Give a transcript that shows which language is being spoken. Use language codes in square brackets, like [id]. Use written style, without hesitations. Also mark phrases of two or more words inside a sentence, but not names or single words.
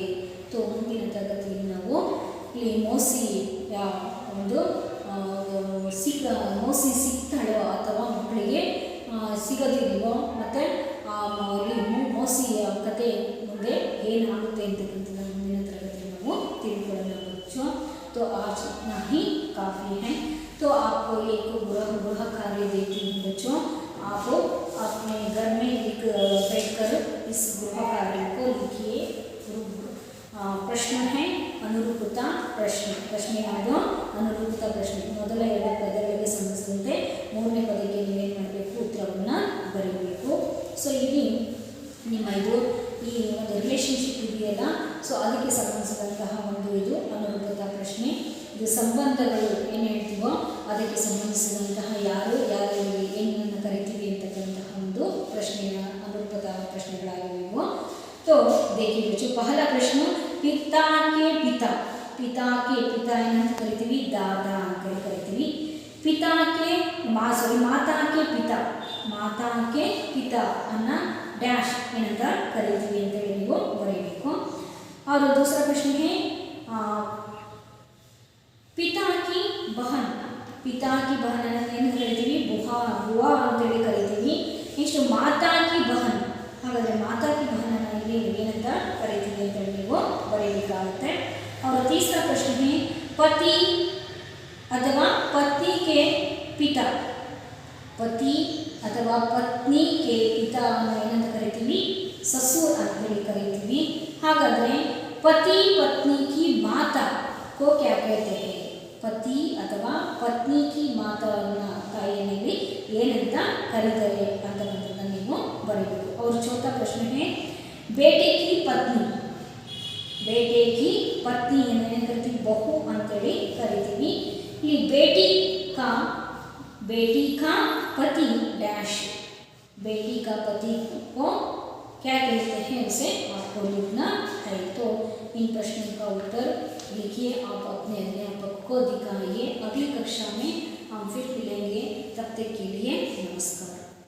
[kn] ಮುಂದಿನ ತರಗತಿಯಲ್ಲಿ ನಾವು ಇಲ್ಲಿ ಮೌಸಿಯ ಒಂದು ಮೌಸಿ ಸಿಗ್ತಾಳೋ ಅಥವಾ ಮಕ್ಕಳಿಗೆ ಸಿಗೋದಿಲ್ವೋ ಮತ್ತು ಮೌಸಿಯ ಕತೆ ಮುಂದೆ ಏನಾಗುತ್ತೆ ಅಂತಕ್ಕಂಥದ್ದು ಮುಂದಿನ ತರಗತಿಯಲ್ಲಿ ನಾವು ತಿಳ್ಕೊಳ್ಳೋಣ बच्चों. [hi] तो आज इतना ही काफ़ी है. तो आपको एक गृह कार्य देती हूँ बच्चों, आप अपने घर में बैठकर इस गृह कार्य को लिखिए. प्रश्न है अनुरूपता प्रश्न. [kn] प्रश्न याವುದು ಅನುರೂಪತಾ ಪ್ರಶ್ನೆ. ಮೊದಲ 2 ಪದಗಳಿಗೆ ಸಂಬಂಧಿಸಿದಂತೆ 3ನೇ ಪದಕ್ಕೆ ನೀವೇನು ಮಾಡಬೇಕು, ಉತ್ತರವನ್ನು ಬರೀಬೇಕು. ಸೊ ಇಲ್ಲಿ ನಿಮ್ಮ ಇದು ಈ ಒಂದು ರಿಲೇಷನ್ಶಿಪ್ ಇದೆಯಲ್ಲ, ಸೊ ಅದಕ್ಕೆ ಸಂಬಂಧಿಸಿದಂತಹ ಒಂದು ಇದು ಅನುರೂಪತಾ ಪ್ರಶ್ನೆ. ಇದು ಸಂಬಂಧಗಳು ಏನು ಹೇಳ್ತೀವೋ ಅದಕ್ಕೆ ಸಂಬಂಧಿಸಿದಂತಹ ಯಾರು ಯಾರಿಗೆ ಏನನ್ನು ಕರಿತೀವಿ ಅಂತಕ್ಕಂತಹ ಒಂದು ಪ್ರಶ್ನೆಯ ಅನುರೂಪತಾ ಪ್ರಶ್ನೆಗಳಾಗಿವೆ. [hi] तो देखिए बच्चों, पहला प्रश्न, पिता के पिता. पिता के पिता [kn] ಏನಂತ ಕರಿತೀವಿ, दादा ಅಂತ ಕರಿತೀವಿ. [hi] पिता के माता के पिता, [kn] माता के पिता ಅನ್ನ डैश ಏನಂತ ಕರಿತೀವಿ ಅಂತ ಹೇಳಿ ನೀವು ಬರೆಯಬೇಕು. [hi] और दूसरा प्रश्न है पिता की बहन. पिता की बहन [kn] ಅನ್ನು ಏನು ಕರಿತೀವಿ, बुआ ಅಂತ ಹೇಳಿ ಕರಿತೀವಿ. ನೆಕ್ಸ್ಟ್ [hi] माता की बहन, [kn] ಹಾಗಾದರೆ [hi] माता की बहन [kn] ಏನಂತ ಕರಿತೀವಿ ಅಂತ ಹೇಳಿ ನೀವು ಬರೆಯಬೇಕಾಗುತ್ತೆ. [hi] और तीसरा प्रश्न है पति अथवा पत्नी के पिता. पति अथवा पत्नी के पिता [kn] ಅನ್ನು ಏನಂತ ಕರಿತೀವಿ, ससुर ಅಂತ ಹೇಳಿ ಕರಿತೀವಿ. [hi] ಹಾಗಾದರೆ पति पत्नी की माता को क्या कहते हैं? पति अथवा पत्नी की माता [kn] ತಾಯಿಯಲ್ಲಿ ಏನಂತ ಕರೀತಾರೆ ಅಂತಕ್ಕಂಥದ್ದನ್ನು ನೀವು ಬರೆಯಬೇಕು. [hi] और चौथा प्रश्न है बेटे की पत्नी. बेटे की पत्नी [kn] ಏನು ಕರಿತೀವಿ, ಬಹು ಅಂತೇಳಿ ಕರಿತೀವಿ. [hi] ಇಲ್ಲಿ बेटी का पति डैश, बेटी का पति को क्या कहते हैं उसे आपको लिखना है. तो इन प्रश्नों का उत्तर लिखिए, आप अपने अध्यापक को दिखाइए. अगली कक्षा में हम फिर मिलेंगे, तब तक के लिए नमस्कार.